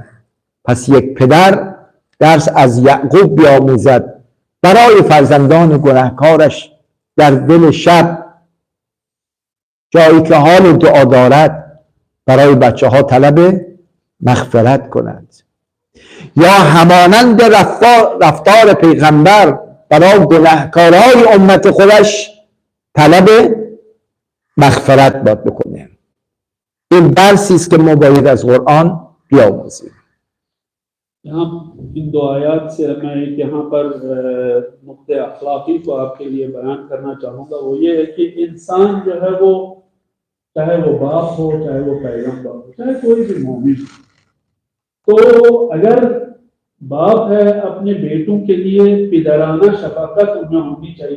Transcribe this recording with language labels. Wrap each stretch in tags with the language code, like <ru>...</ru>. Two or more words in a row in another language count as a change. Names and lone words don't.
<fa>پس یک پدر درس از یعقوب بیاموزد برای فرزندان گناهکارش در دل شب جایی که حال دعا دارد برای بچه ها طلب مغفرت کند، یا همانند رفتار پیغمبر برای گناهکارای امت خودش طلب مغفرت باید بکنه. این درسی است که ما باید از قرآن بیاموزیم.</fa> <ur>یہاں ان دو آیت سے میں ایک یہاں پر نکتۂ اخلاقی کو آپ کے لیے بیان کرنا چاہوں گا. وہ یہ ہے کہ انسان جو ہے وہ چاہے وہ باپ ہو، چاہے وہ پیغمبر ہو، چاہے کوئی بھی مومن، تو اگر باپ ہے اپنے بیٹوں کے لیے پدرانہ شفقت ان میں ہونی چاہیے.</ur>